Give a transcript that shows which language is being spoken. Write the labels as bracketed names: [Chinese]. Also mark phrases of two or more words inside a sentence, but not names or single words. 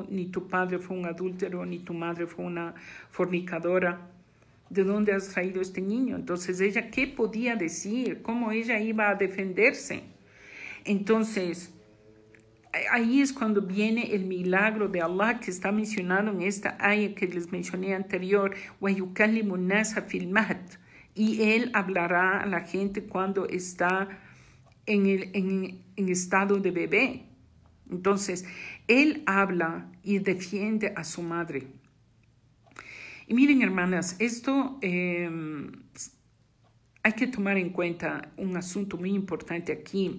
[Spanish] Ni tu padre fue un adúltero, ni tu madre fue una fornicadora. ¿De dónde has traído este niño? Entonces ella, ¿qué podía decir? ¿Cómo ella iba a defenderse? Entonces, ahí es cuando viene el milagro de Allah que está mencionado en esta ayah que les mencioné anterior: [Arabic] وَيُكَلِّمُ النَّاسَ فِي الْمَهْدِ. [Spanish] Y Él hablará a la gente cuando está en estado de bebé. Entonces, Él habla y defiende a su madre. Y miren, hermanas, esto hay que tomar en cuenta un asunto muy importante aquí.